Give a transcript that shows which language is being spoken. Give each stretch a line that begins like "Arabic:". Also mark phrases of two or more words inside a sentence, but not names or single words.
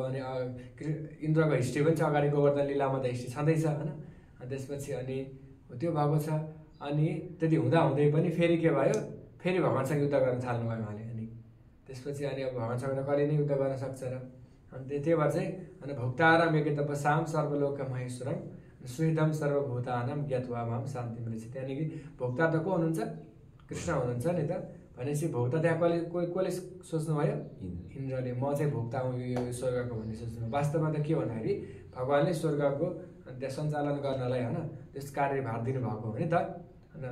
Nepali: अनि इन्द्रको हिस्ट्री पनि छ अगाडि, गोवर्धन लीलामा त हिस्ट्री छँदैछ होइन। अनि त्यसपछि अनि त्यो भएको छ। अनि त्यति हुँदै पनि फेरि के भयो, फेरि भगवान्सँग युद्ध गर्न थाल्नुभयो उहाँले। अनि त्यसपछि अनि अब भगवान्सँग त कहिले नै युद्ध गर्न सक्छ र। अनि त्यही भएर चाहिँ अनि
Sanskrit: भोक्ताराम यज्ञतपसाम सर्वलोक महेश्वरम सुहृदम सर्वभूतानाम ज्ञात्वा माम
Nepali: शान्ति मिलेछ। त्यहाँदेखि भोक्ता त को हुनुहुन्छ, कृष्ण हुनुहुन्छ नि त। भनेपछि भोक्ता त्यहाँ कसले सोच्नुभयो, इन्द्रले, म चाहिँ भोक्ता हुँ यो स्वर्गको भन्ने सोच्नुभयो। वास्तवमा त के भन्दाखेरि भगवान्ले स्वर्गको त्यहाँ सञ्चालन गर्नलाई होइन त्यस कार्यभार दिनुभएको हो नि त होइन।